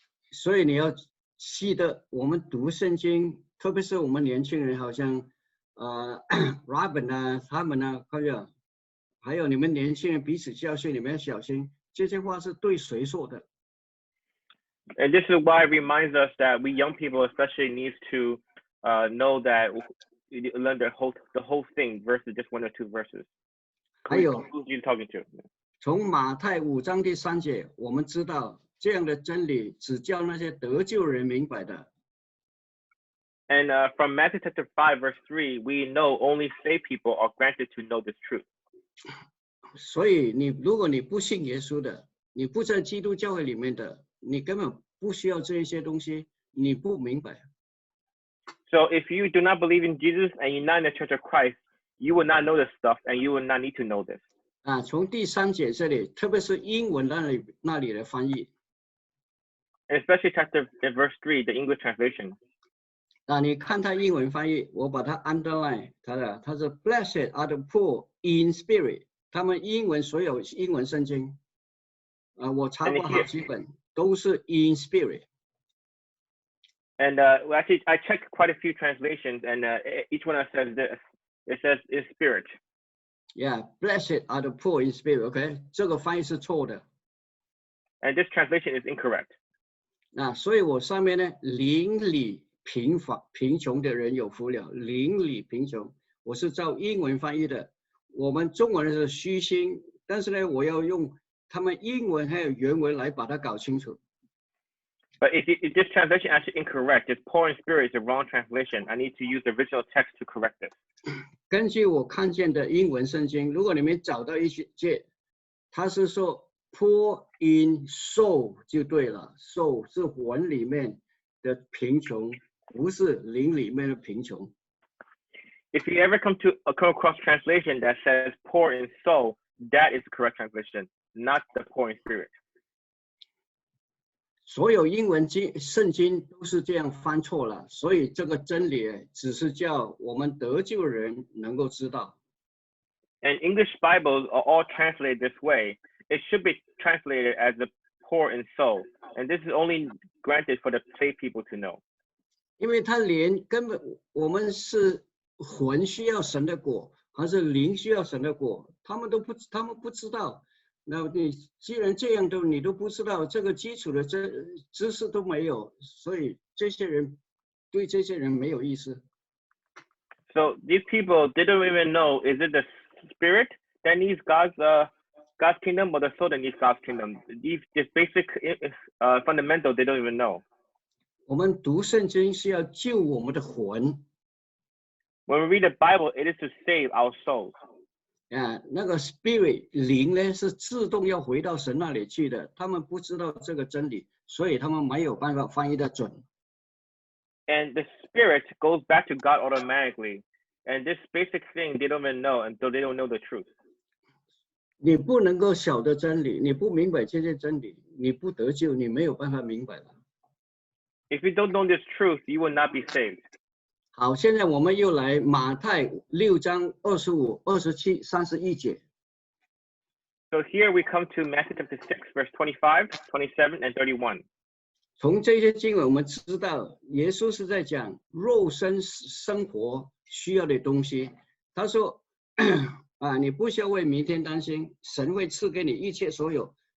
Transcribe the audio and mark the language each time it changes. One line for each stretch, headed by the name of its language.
Chinese: 所以你要记得，我们读圣经，特别是我们年轻人，好像Robin 啊，他们啊，还有你们年轻人彼此教训，你们要小心，这些话是对谁说的？
English: And this is why it reminds us that we young people especially needs to know that learn the whole thing versus just 1 or 2 verses.
Chinese: 还有
English: Who's you talking to?
Chinese: 从马太5章第3节，我们知道这样的真理只叫那些得救人明白的。
English: And from Matthew chapter 5 verse 3, we know only saved people are granted to know this truth.
Chinese: 所以如果你不信耶稣的，你不在基督教会里面的，你根本不需要这一些东西，你不明白。
English: So if you do not believe in Jesus and you're not in the Church of Christ, you will not know this stuff and you will not need to know this.
Chinese: 从第3节这里，特别是英文那里的翻译。
English: And especially chapter verse 3, the English translation.
Chinese: 你看他英文翻译，我把它 underline 它是
English: Blessed are the poor in spirit。
Chinese: 他们英文所有英文圣经，我查过好几本，都是
English: in spirit。 And actually, I checked quite a few translations, and each one says this. It says in spirit. Yeah, blessed are the poor in spirit.
Chinese: OK， 这个翻译是错的。
English: And this translation is incorrect.
Chinese: 所以我上面呢，邻里贫穷的人有福了。邻里贫穷，我是照英文翻译的。我们中文是虚心，但是呢，我要用他们英文还有原文来把它搞清楚。
English: But if this translation is actually incorrect, this poor in spirit is the wrong translation. I need to use the original text to correct this.
Chinese: 根据我看见的英文圣经，如果你们找到一节，它是说
English: poor in soul
Chinese: 就对了 ，soul 是魂里面的贫穷，不是灵里面的贫穷。
English: If you ever come across translation that says poor in soul, that is the correct translation, not the poor in spirit.
Chinese: 所有英文圣经都是这样翻错了，所以这个真理只是叫我们得救人能够知道。
English: And English Bibles are all translated this way. It should be translated as the poor in soul, and this is only granted for the saved people to know.
Chinese: 因为他根本我们是魂需要神的果，还是灵需要神的果，他们不知道。那你既然这样你都不知道，这个基础的知识都没有，所以对这些人没有意思。
English: So these people didn't even know, is it the spirit that needs God's kingdom or the soul that needs God's kingdom? These basic fundamentals they don't even know.
Chinese: 我们读圣经是要救我们的魂。
English: When we read the Bible, it is to save our souls.
Chinese: 那个 spirit 灵呢是自动要回到神那里去的，他们不知道这个真理，所以他们没有办法翻译得准。
English: And the spirit goes back to God automatically, and this basic thing they don't even know until they don't know the truth.
Chinese: 你不能够晓得真理，你不明白这些真理，你不得救，你没有办法明白了。
English: If you don't know this truth, you will not be saved.
Chinese: 好，现在我们又来马太6章25、27、31节。
English: So here we come to Matthew chapter 6, verse 25, 27, and 31.
Chinese: 从这些经文我们知道，耶稣是在讲肉身生活需要的东西。他说你不需要为明天担心，神会赐给你一切所有。